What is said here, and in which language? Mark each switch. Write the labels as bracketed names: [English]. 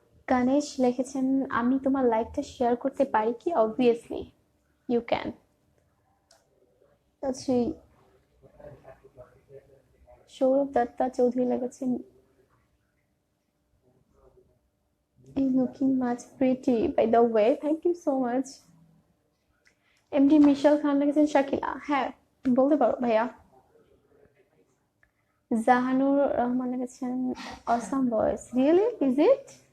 [Bangla] গণেশ লিখেছেন আমি তোমার লাইভটা শেয়ার করতে পারি কি? [English] Obviously you can. আচ্ছা সৌরভ দত্তা চৌধুরী লিখেছেন you looking much pretty by the way, thank you so much. [Bangla] MD মিশাল খান লিখেছেন শাকিলা, হ্যাঁ বলতে পারো ভাইয়া। [English] জাহানুর রহমান লিখেছেন awesome voice, really is it?